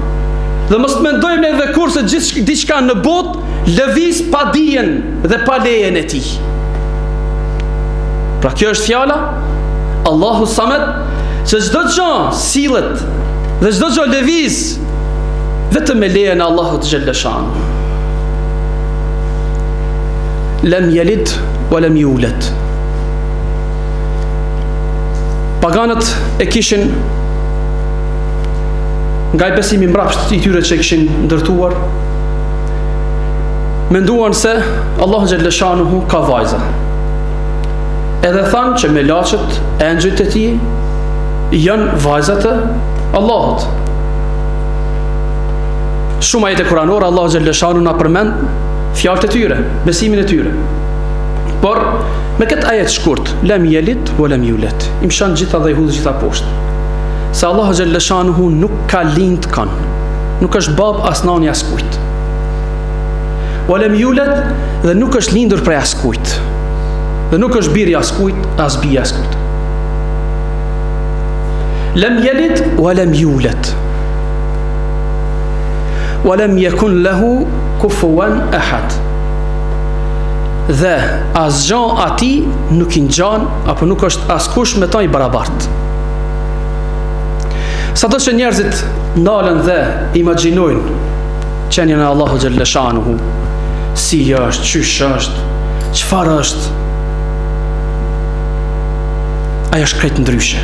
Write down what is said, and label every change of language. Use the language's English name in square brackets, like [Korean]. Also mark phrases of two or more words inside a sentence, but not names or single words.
[Albanian] Dhe mos mendojmë edhe kur se diçka në botë lëviz pa dijen dhe pa lejen e tij. Pra kjo është fjala [Arabic] الله الصمد, [Albanian] që çdo gjë sillet dhe çdo gjë lëviz vetëm me lejen e Allahut [Arabic] جل شأنه. لم يلد ولم يولد. [Albanian] Paganët e kishin nga i besimi mbrapsht i tyre që kishin ndërtuar, menduan se Allahu [Arabic] جل شأنه [Albanian] ka vajza. Edhe thanë që me laçet e engjëjt e tij janë vajzat e Allahut. Shumë ajete kuranore Allahu [Arabic] جل شأنه [Albanian] na përmend fjalët e tyre, besimin e tyre. Por me këtë ajet shkurt, [Arabic] لم يلد ولم يولد, [Albanian] i mshan gjitha dhe i hudh gjitha poshtë. Se Allahu [Arabic] جل شأنه [Albanian] nuk ka lind kan, nuk është bab as nani as kujt. [Arabic] ولم يولد, [Albanian] dhe nuk është lindur prej as kujt. Dhe nuk është biri as kujt, as bija as kujt. [Arabic] لم يلد ولم يولد. ولم يكن له كفوا أحد. [Albanian] Dhe asgjë ati nuk i ngjan apo nuk është askush me ta i barabartë. Sado që njerëzit ndalen dhe imagjinojnë qenien e Allahu [Arabic] جل شأنه, [Albanian] si është, çysh është, çfarë është, ai është krejt ndryshe.